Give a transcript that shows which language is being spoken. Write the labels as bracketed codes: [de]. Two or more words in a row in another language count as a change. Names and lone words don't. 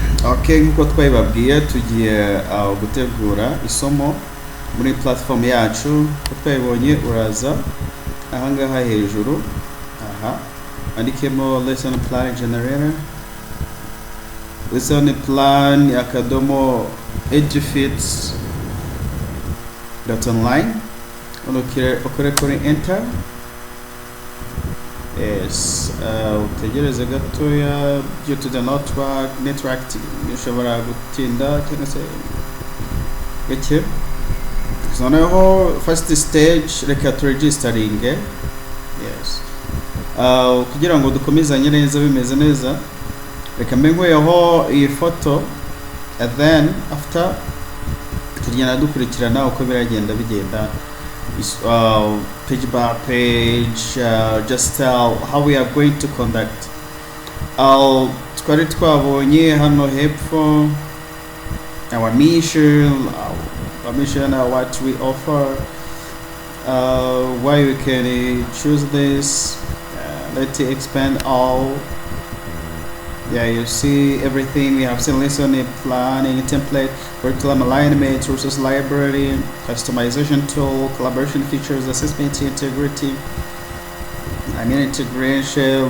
[rw] Okay, nk'uko twabibabwiye tugiye gutegura isomo muri platform yacu. Uko twabibonye uraza ahangaha hejuru, andikemo [en] lesson plan generator, lesson plan [rw] akadomo edufits.online, ukore kuri enter. Yes, utegereze gatoya [en] due to the network [rw] ushobora gutinda cyangwa se gake. Noneho [en] first stage [rw] reka turegistering. Yes, kugira ngo dukomezanye neza bimeze neza, reka mbenguyeho iyi foto, [en] and then after [rw] tugenda dukurikirana uko biragenda bigenda [en] page by page, just how we are going to conduct. [rw] Twari twabonye hano hepfo [en] our mission, what we offer, why we can choose this. Let's expand all. Yeah, you see everything. We have seen lesson planning, template, curriculum alignment, resource library, customization tool, collaboration features, assessment integrity, integration.